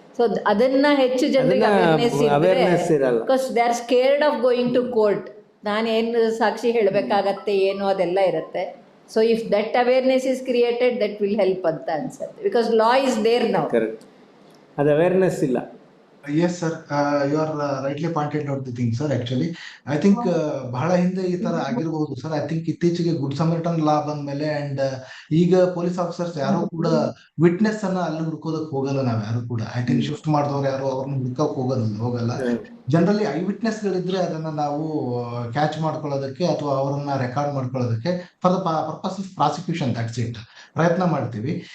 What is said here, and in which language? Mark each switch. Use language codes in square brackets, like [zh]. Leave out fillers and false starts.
[kn] So ಅದನ್ನ ಹೆಚ್ಚು ಜನರಿಗೆ ಅವೇರ್ನೆಸ್ ಇರಲ್ಲ, [en] Because they are scared of going to court. [kn] ನಾನೇನು ಸಾಕ್ಷಿ ಹೇಳಬೇಕಾಗತ್ತೆ ಏನು ಅದೆಲ್ಲ ಇರುತ್ತೆ. [en] so if that awareness is created that will help [kn] ಅಂತ ಅನ್ಸುತ್ತೆ, [en] Because law is there now. [kn] Correct, ಅದು ಅವೇರ್ನೆಸ್ ಇಲ್ಲ. [en] Yes, sir. You are rightly pointed out the thing, sir. Actually, I think [kn] ಬಹಳ ಹಿಂದೆ ಈ ತರ ಆಗಿರಬಹುದು ಸರ್. [en] I think [kn] ಇತ್ತೀಚೆಗೆ ಗುಡ್ ಸಮರಿಟನ್ ಲಾ ಬಂದ್ಮೇಲೆ ಅಂಡ್ ಈಗ ಪೊಲೀಸ್ ಆಫೀಸರ್ಸ್ ಯಾರು ಕೂಡ ವಿಟ್ನೆಸ್ ಅನ್ನ ಅಲ್ಲಿ ಹುಡ್ಕೋದಕ್ ಹೋಗಲ್ಲ. ನಾವ್ ಯಾರು ಕೂಡ [en] I think [kn] ಶಿಫ್ಟ್ ಮಾಡಿದವ್ರು ಯಾರು ಅವ್ರನ್ನ ಹುಡ್ಕಕ್ ಹೋಗಲ್ಲ. ಜನರಲಿ ಐ ವಿಟ್ನೆಸ್ ಗಳಿದ್ರೆ ಅದನ್ನ ನಾವು ಕ್ಯಾಚ್ ಮಾಡ್ಕೊಳ್ಳೋದಕ್ಕೆ ಅಥವಾ ಅವರನ್ನ ರೆಕಾರ್ಡ್ ಮಾಡ್ಕೊಳ್ಳೋದಕ್ಕೆ [en] for the purpose of prosecution that's it [kn] ಪ್ರಯತ್ನ ಮಾಡ್ತೀವಿ.